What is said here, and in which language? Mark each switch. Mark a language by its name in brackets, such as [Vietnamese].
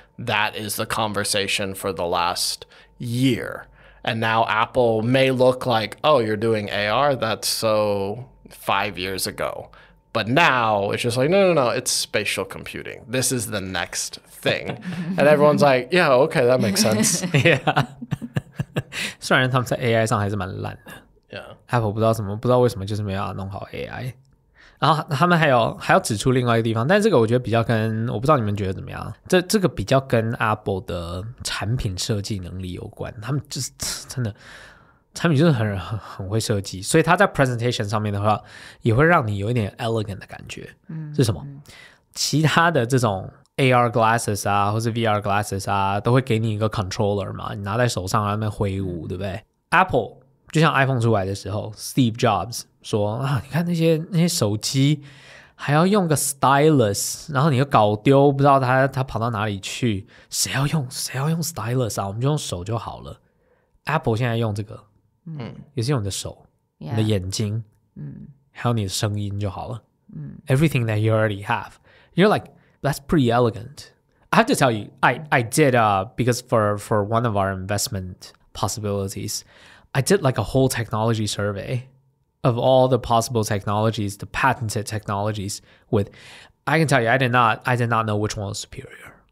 [English] That is the conversation for the last year. And now Apple may look like, oh, you're doing AR? That's so 5 years ago. But now it's just like, no, it's spatial computing. This is the next thing. And everyone's like, yeah, okay, that makes sense. Yeah. [Chinese] 虽然他们在 AI 上还是蛮烂的。 [English] Yeah. [Chinese] Apple 不知道为什么就是没有办法弄好 AI。然后他们还要指出另外一个地方，但这个我觉得比较跟，我不知道你们觉得怎么样，这个比较跟 Apple 的产品设计能力有关，他们就是真的产品就是很会设计，所以他在 presentation 上面的话也会让你有一点 elegant 的感觉。是什么？其他的这种 AR glasses 啊或是 VR glasses 啊都会给你一个 controller 嘛，你拿在手上在那边挥舞，对不对？ Apple 就像 iPhone 出来的时候 Steve Jobs 说啊，你看那些手机还要用个 stylus， 然后你又搞丢，不知道他跑到哪里去，谁要用 stylus 啊，我们就用手就好了。 Apple 现在用这个也是用你的手，你的眼睛，还有你的声音就好了。 [English] Everything that you already have. You're like, that's pretty elegant. I have to tell you, I did because for one of our investment possibilities, I did like a whole technology survey of all the possible technologies, the patented technologies I can tell you, I did not know which one was superior.